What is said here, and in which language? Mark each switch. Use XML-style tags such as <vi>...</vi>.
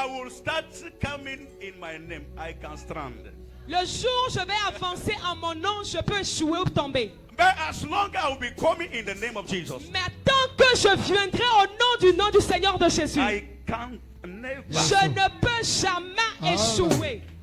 <en>I will start coming in my name, I can strand.</en> <fr>Le jour où je vais avancer en mon nom, je peux échouer ou tomber.</fr> <en>But as long as I will be coming in the name of Jesus,</en> <fr>Mais tant que je viendrai au nom du Seigneur de Jésus,</fr> <en>I can never.</en> <fr>je ne peux jamais échouer.</fr>